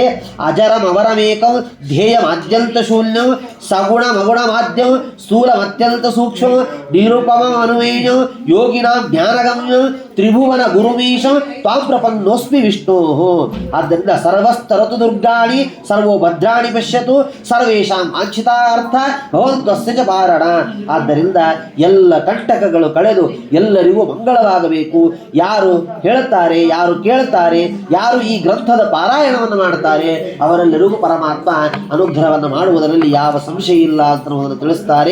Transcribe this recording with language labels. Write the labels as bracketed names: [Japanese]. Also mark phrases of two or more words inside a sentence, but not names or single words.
[Sanskrit] ಅಜರಂ ಅವರಮೇಕಂ ಧ್ಯೇಯಂ ಅತ್ಯಂತ ಶೂನ್ಯಂ ಸಗುಣ ಮಗುಣ ಮಾಧ್ಯಂ ಸ್ಥೂಲಂ ಅತ್ಯಂತ ಸೂಕ್ಷ್ಮ ನಿರುಪಮಂ ಅನುಮೇಯಂ ಯೋಗಿನಾಂ ಜ್ಞಾನಗಮ್ಯಂ ತ್ರಿಭುವನ ಗುರುಮೀಶಂ ತ್ವಾಂ ಪ್ರಪನ್ನೋಸ್ಮಿ ವಿಷ್ಣೋ. ಆದ್ದರಿಂದ ಸರ್ವಸ್ತರತು ದುರ್ಗಾಣಿ ಸರ್ವೋ ಭದ್ರಾಣಿ ಪಶ್ಯತು ಸರ್ವೇಷಾಂ ಆಂಚಿತಾರ್ಥ ಭವಂತ್ವಸ್ಯ ಚ ಪಾರಣ. [Kannada] ಆದ್ದರಿಂದ ಎಲ್ಲ ಕಂಟಕಗಳು ಕಳೆದು ಎಲ್ಲರಿಗೂ ಮಂಗಳವಾಗಬೇಕು. ಯಾರು ಹೇಳುತ್ತಾರೆ, ಯಾರು ಕೇಳುತ್ತಾರೆ, ಯಾರು ಈ ಗ್ರಂಥದ ಪಾರಾಯಣವನ್ನು ಮಾಡುತ್ತಾರೆ ಅವರೆಲ್ಲರಿಗೂ ಪರಮಾತ್ಮ ಅನುಗ್ರಹವನ್ನು ಮಾಡುವುದರಲ್ಲಿ ಯಾವ ಸಂಶಯ ಇಲ್ಲ ಅಂತ ತಿಳಿಸ್ತಾರೆ.